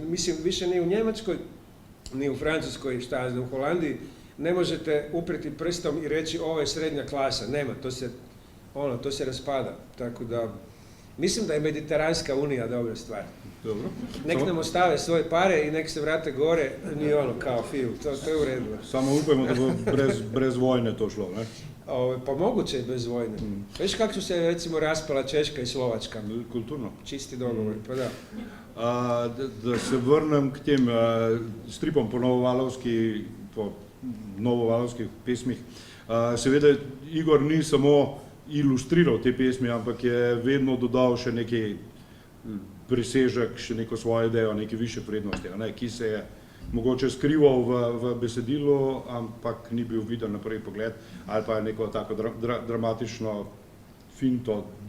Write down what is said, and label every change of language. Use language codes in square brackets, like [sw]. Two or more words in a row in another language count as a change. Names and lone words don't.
[hr] Mislim, više ni u Njemačkoj, ni u Francuskoj, šta ja znam, u Holandiji, ne možete upreti prstom i reći ovo je srednja klasa. Nema, to se raspada. Tako da, mislim da je Mediteranska unija dobra stvar. Dobro. Nek nam ostave svoje pare i nek se vrate gore, ni kao fiju, to je u redu. [sl] Samo upajmo da bo brez vojne to šlo, ne? [hr] Pa moguće je bez vojne. Veš kako su se recimo raspala Češka i Slovačka? Kulturno. Čisti dogovor, pa da. [sl] Da se vrnem k tem stripom po novovalovskih pesmih. Seveda Igor ni samo ilustriral te pesmi, ampak je vedno dodal še neki presežek, še neko svojo idejo, neke više vrednosti, ki se je mogoče skrival v besedilu, ampak ni bil viden na prvi pogled, ali pa neko tako dramatično finto